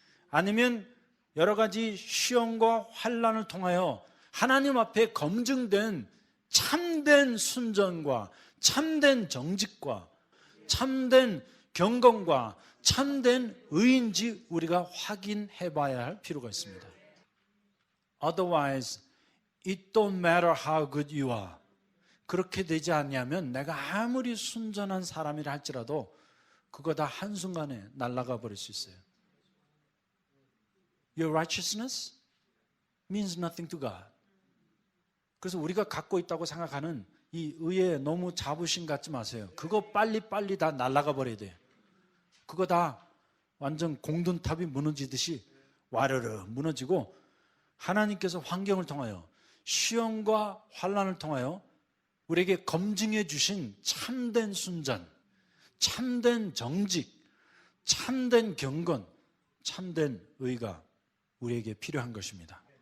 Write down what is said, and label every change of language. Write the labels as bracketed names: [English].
[Korean] 아니면 여러 가지 시험과 환난을 통하여 하나님 앞에 검증된 참된 순전과 참된 정직과 참된 경건과 참된 의인지 우리가 확인해 봐야 할 필요가 있습니다. [English] Otherwise, it don't matter how good you are. [Korean] 그렇게 되지 않냐면 내가 아무리 순전한 사람이라 할지라도 그거 다 한순간에 날아가 버릴 수 있어요. [English] Your righteousness means nothing to God. [Korean] 그래서 우리가 갖고 있다고 생각하는 이 의에 너무 자부심 갖지 마세요. 그거 빨리빨리 다 날아가 버려야 돼요. 그거 다 완전 공든탑이 무너지듯이 와르르 무너지고, 하나님께서 환경을 통하여 시험과 환난을 통하여 우리에게 검증해 주신 참된 순전, 참된 정직, 참된 경건, 참된 의가 우리에게 필요한 것입니다.